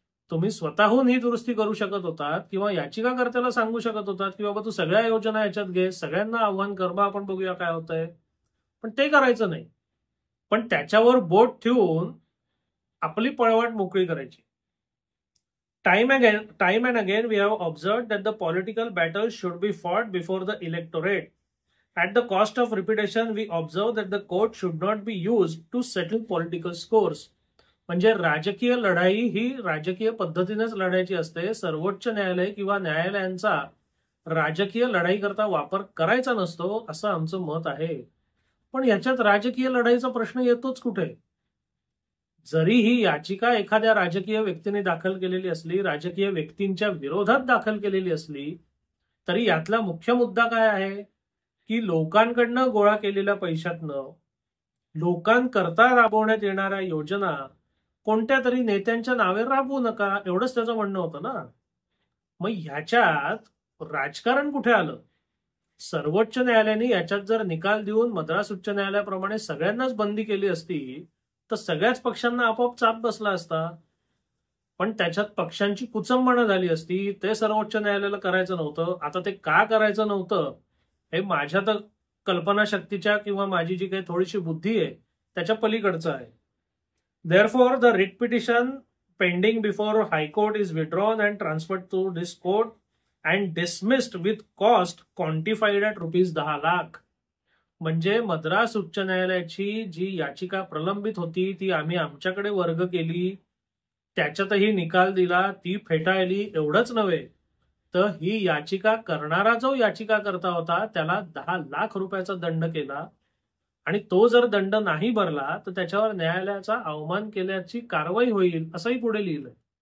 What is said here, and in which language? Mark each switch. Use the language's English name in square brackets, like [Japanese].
[Marathi] तुम्ही स्वतःहून ही दुरुस्ती करू शकत होतात किंवा याचिकाकर्त्याला सांगू शकत होतात की बाबा तू सगळ्या योजना याच्यात घे, सगळ्यांना आव्हान कर, बा आपण बघूया काय होतंय. पण ते करायचं नाही, पण त्याच्यावर बोट ठेवून आपली पळवाट मोकळी करायची. [English] Time and again we have observed that the political battles should be fought before the electorate. At the cost of repetition, we observe that the court should not be used to settle political scores. [Marathi] म्हणजे राजकीय लढाई ही राजकीय पद्धतीनेच लढायची असते. सर्वोच्च न्यायालय किंवा न्यायालयांचा राजकीय लढाई करता वापर करायचा नसतो असं आमचं मत आहे. पण याच्यात राजकीय लढाईचा प्रश्न येतोच कुठे? जरी ही याचिका एखाद्या राजकीय व्यक्तीने दाखल केलेली असली, राजकीय व्यक्तींच्या विरोधात दाखल केलेली असली, तरी यातला मुख्य मुद्दा काय आहे की लोकांकडनं गोळा केलेल्या पैशातनं लोकांकरता राबवण्यात येणाऱ्या योजना कोणत्या तरी नेत्यांच्या नावे राबवू नका, एवढंच त्याचं म्हणणं होतं ना. मग ह्याच्यात राजकारण कुठे आलं? सर्वोच्च न्यायालयाने याच्यात जर निकाल देऊन मद्रास उच्च न्यायालयाप्रमाणे सगळ्यांनाच बंदी केली असती तर सगळ्याच पक्षांना आपोआप चाप बसला असता. पण त्याच्यात पक्षांची कुचंबणा झाली असती, ते सर्वोच्च न्यायालयाला करायचं नव्हतं. आता ते का करायचं नव्हतं हे माझ्या तर कल्पनाशक्तीच्या किंवा माझी जी काही थोडीशी बुद्धी आहे त्याच्या पलीकडचं आहे. [English] Therefore, the writ petition pending before High Court is withdrawn and transferred to this court and dismissed with cost quantified at ₹10 lakh. [Marathi] म्हणजे मद्रास उच्च न्यायालयाची जी याचिका प्रलंबित होती ती आम्ही आमच्याकडे वर्ग केली, त्याच्यातही निकाल दिला, ती फेटाळली. एवढंच नव्हे तर ही याचिका करणारा जो याचिकाकर्ता होता त्याला ₹10 लाख दंड केला आणि तो जर दंड नाही भरला तर त्याच्यावर न्यायालयाचा अवमान केल्याची कारवाई होईल असंही पुढे लिहिलंय.